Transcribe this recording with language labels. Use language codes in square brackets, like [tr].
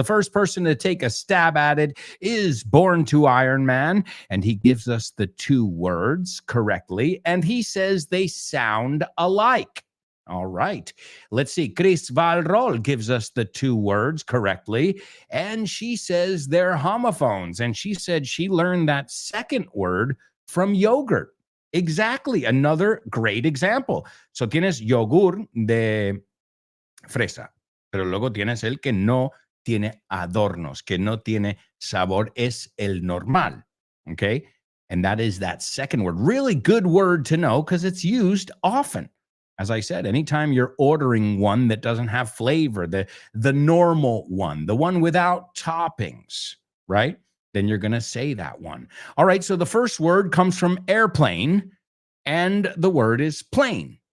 [en] The first person to take a stab at it is Born to Iron Man, and he gives us the two words correctly, and he says they sound alike. All right. Let's see. Chris Valrol gives us the two words correctly, and she says they're homophones, and she said she learned that second word from yogurt. Exactly. Another great example. [es] So tienes yogur de fresa, pero luego tienes el que no tiene adornos, que no tiene sabor, es el normal. [en] Okay. And that is that second word. Really good word to know because it's used often. As I said, anytime you're ordering one that doesn't have flavor, the normal one, the one without toppings, right? Then you're going to say that one. All right, so the first word comes from airplane, and the word is plane.